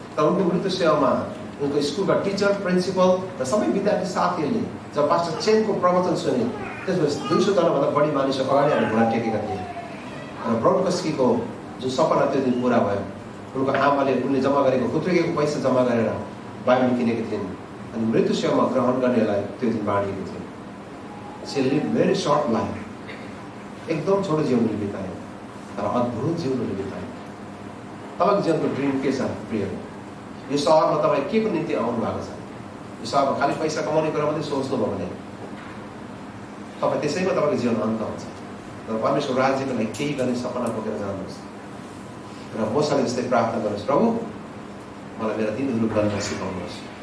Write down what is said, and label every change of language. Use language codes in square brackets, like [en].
[ne] तर उनको मृत्यु सेवामा उनको स्कुलका टिचर, प्रिन्सिपल र सबै विद्यार्थी साथीहरूले जब पास्टर चेनको प्रवचन सुने, त्यसपछि 200 जनाभन्दा बढी मानिसहरू अगाडि हामी घुँडा टेकेका थिए। र ब्रडकस्कीको जो सपना त्यो दिन पुरा भयो। उनको आमाले उनले जम्मा गरेको खुत्रिएको पैसा जम्मा गरेर बाइबल किनेको थिइन् अनि मृत्यु सेवामा ग्रहण गर्नेलाई त्यो दिन बाँडिएको थियो। [en] She live very short life. [ne] एकदम छोटो जीवन बिताए तर अद्भुत जीवन बिताए। तपाईँको जीवनको ड्रिम के छ प्रिय? यो सहरमा तपाईँ के को निम्ति आउनु भएको छ? यो सहरमा खालि पैसा कमाउने कुरा मात्रै सोच्नुभयो भने तपाईँ त्यसैमा तपाईँको जीवन अन्त हुन्छ। तर परमेश्वर राज्यको लागि केही गर्ने सपना बोकेर जानुहोस् र मसँग जस्तै प्रार्थना गर्नुहोस्, प्रभु मलाई मेरा दिनहरू गर्न सिकाउनुहोस्।